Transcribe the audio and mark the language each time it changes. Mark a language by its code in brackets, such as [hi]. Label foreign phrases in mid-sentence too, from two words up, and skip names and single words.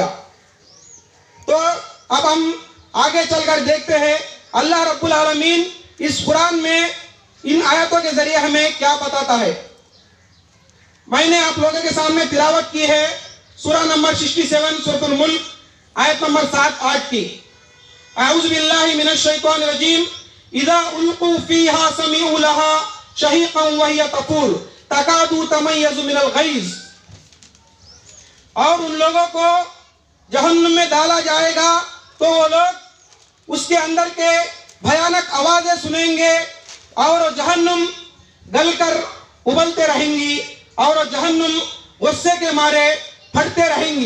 [ur] تو اب ہم آگے چل کر دیکھتے ہیں اللہ [ar] رب العالمين [ur] اس قرآن میں ان آیتوں کے ذریعے ہمیں کیا بتاتا ہے. میں نے آپ لوگوں کے سامنے تلاوت کی ہے سورہ نمبر 67 سورۃ الملک آیت نمبر 7-8 کی. [ar] أعوذ بالله من الشيطان الرجيم إذا ألقوا فيها سمعوا لها شهيقا وهي تفور تكاد تميز من الغيظ. [ur] اور ان لوگوں کو جہنم میں ڈالا جائے گا تو وہ لوگ اس کے اندر کی بھیانک آوازیں سنیں گے اور جہنم گل کر ابلتے رہیں گی اور جہنم غصے کے مارے پھٹتے رہیں گی.